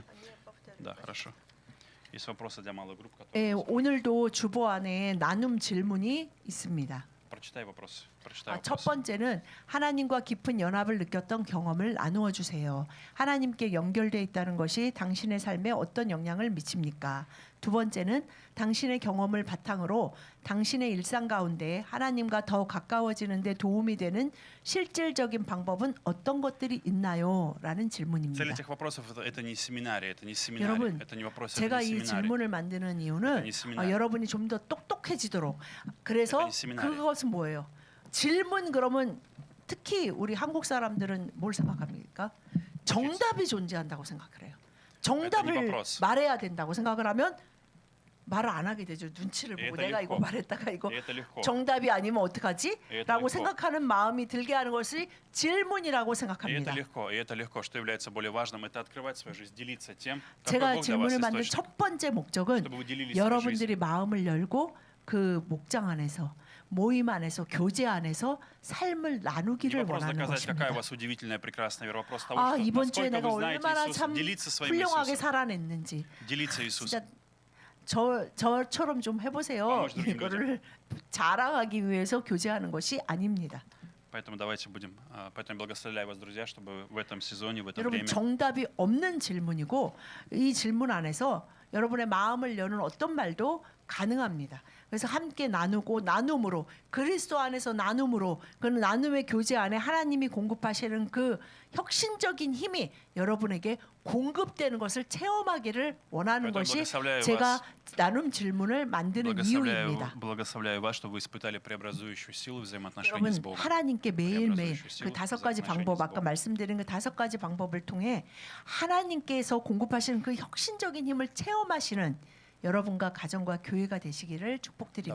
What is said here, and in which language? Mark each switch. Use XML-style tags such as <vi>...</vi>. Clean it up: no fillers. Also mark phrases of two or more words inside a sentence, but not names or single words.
<ru>Да, хорошо. Есть вопросы для малых групп, которые...</ru> <ko>오늘도 주보 안에 나눔 질문이 있습니다.</ko> <ru>Прочитай вопросы. Прочитай</ru> <ko>첫</ko> <ru>вопросы.</ru> <ko>번째는 하나님과 깊은 연합을 느꼈던 경험을 나누어 주세요. 하나님께 연결되어 있다는 것이 당신의 삶에 어떤 영향을 미칩니까? 두 번째는 당신의 경험을 바탕으로 당신의 일상 가운데 하나님과 더 가까워지는 데 도움이 되는 실질적인 방법은 어떤 것들이 있나요? 라는</ko> <ru>Цель</ru> <ko>질문입니다.</ko> <ru>этих вопросов это не семинарий, это не семинарий,</ru> <ko>여러분,</ko> <ru>это не вопросы, это</ru> <ko>제가</ko> <ru>не</ru> <ko>이</ko> <ru>семинарий.</ru> <ko>질문을 만드는 이유는 아니, 세미나리. 여러분이 좀 더 똑똑해지도록. 그래서 아니, 세미나리. 그것은 뭐예요? 질문 그러면 특히 우리 한국 사람들은 뭘 생각합니까? 정답이 존재한다고 생각을 해요. 정답을</ko> <ru>вопрос.</ru> <ko>말해야 된다고 생각을 하면 말을 안 하게 되죠. 눈치를 보고</ko> <ru>это</ru> <ko>내가</ko> <ru>легко.</ru> <ko>이거 말했다가 이거</ko> <ru>И это легко.</ru> <ko>정답이 아니면 어떡하지?</ko> <ru>это</ru> <ko>라고</ko> <ru>легко.</ru> <ko>생각하는 마음이 들게 하는 것이 질문이라고</ko> <ru>И это</ru> <ko>생각합니다.</ko> <ru>легко, и это легко. Что является более важным, это открывать свою жизнь, делиться тем, какой</ru> <ko>제가</ko> <ru>Бог для вас</ru> <ko>질문을 만든</ko> <ru>источник.</ru> <ko>첫 번째 목적은</ko> <ru>чтобы вы делились своей жизнью.</ru> <ko>여러분들이 마음을 열고 그 목장 안에서 모임 안에서 교제 안에서 삶을</ko> <ru>Не</ru> <ko>나누기를</ko> <ru>вопрос</ru> <ko>원하는</ko> <ru>доказать, какая</ru> <ko>것입니다.</ko> <ru>у вас удивительная, прекрасная вера. Вопрос того, что</ru> <ko>이번 주에</ko> <ru>насколько</ru> <ko>내가</ko> <ru>вы знаете</ru> <ko>얼마나</ko> <ru>Иисуса,</ru> <ko>참</ko> <ru>делиться своим</ru> <ko>훌륭하게</ko> <ru>Иисусом,</ru> <ko>살아냈는지</ko> <ru>делиться Иисусом.</ru> <ko>진짜 저처럼 좀 해보세요.</ko> <ru>может, другим</ru> <ko>이거를 자랑하기 위해서 교제하는 것이 아닙니다.</ko> <ru>Поэтому давайте будем, поэтому благословляю вас, друзья, чтобы в этом сезоне, в это</ru> <ko>여러분</ko> <ru>время</ru> <ko>정답이 없는 질문이고 이 질문 안에서 여러분의 마음을 여는 어떤 말도 가능합니다. 그래서 함께 나누고 나눔으로 그리스도 안에서 나눔으로 그 나눔의 교제 안에 하나님이 공급하시는 그 혁신적인 힘이 여러분에게 공급되는 것을 체험하기를 원하는 것이 제가 나눔 질문을 만드는 이유입니다.</ko> <ru>благословляю вас, чтобы вы испытали преобразующую силу взаимоотношений</ru> <ko>여러분</ko> <ru>с Богом.</ru> <ko>하나님께 매일매일 그 다섯 가지 방법 아까 말씀드린 그 다섯 가지 방법을 통해 하나님께서 공급하시는 그 혁신적인 힘을 체험하시는 여러분과 가정과 교회가 되시기를 축복드립니다.</ko>